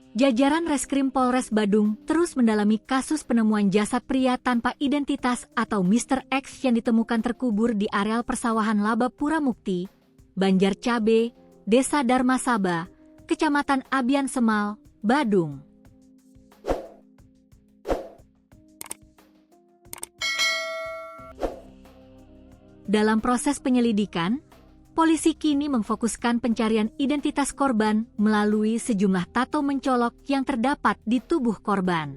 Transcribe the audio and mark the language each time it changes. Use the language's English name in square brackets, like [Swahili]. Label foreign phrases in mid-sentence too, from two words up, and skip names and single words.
[Indonesian] Jajaran Reskrim Polres Badung terus mendalami kasus penemuan jasad pria tanpa identitas atau Mr. X yang ditemukan terkubur di areal persawahan Laba Puramukti, Banjar Cabe, Desa Darmasaba, Kecamatan Abian Semal, Badung. Dalam proses penyelidikan, polisi kini memfokuskan pencarian identitas korban melalui sejumlah tato mencolok yang terdapat di tubuh korban.